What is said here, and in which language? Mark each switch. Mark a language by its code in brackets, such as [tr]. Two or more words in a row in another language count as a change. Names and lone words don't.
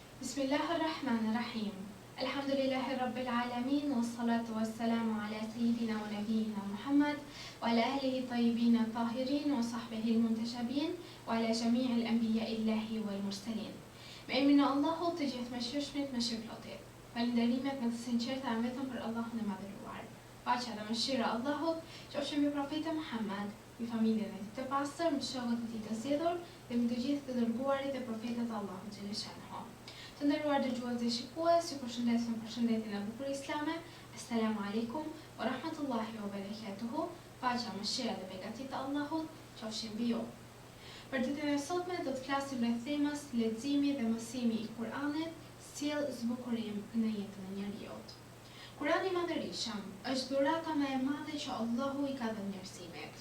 [ar] بسم الله الرحمن الرحيم. الحمد لله رب العالمين، والصلاة والسلام على سيدنا ونبينا محمد وعلى آله الطيبين الطاهرين وصحبه المنتجبين وعلى جميع أنبياء الله والمرسلين. [sq] Me emrin e Allahut të gjithë mëshirshmit, mëshirëplotit. Falënderimet me të sinqerta vetëm për Allahun e madhëruar. Paqja dhe mëshira e Allahut qofshin mbi profetin Muhammad, mbi familjen e tij të pastër, mbi shokët e tij të zgjedhur dhe mbi të gjithë të dërguarit e profetët e Allahut xhaleshanhu. Të nderuar dëgjues dhe shikues, ju përshëndesim përshëndetjen e bukur islame. [ar] السلام عليكم ورحمة الله وبركاته. [sq] Paqja, mëshira dhe beqatia e Allahut qofshin mbi ju. Për ditën e sotme do të flasim rreth temës leximi dhe mësimi i Kuranit sjell zbukurim në jetën e njeriu. Kurani i Madhërisëm është dhurata më e madhe që Allahu i ka dhënë njerëzimit.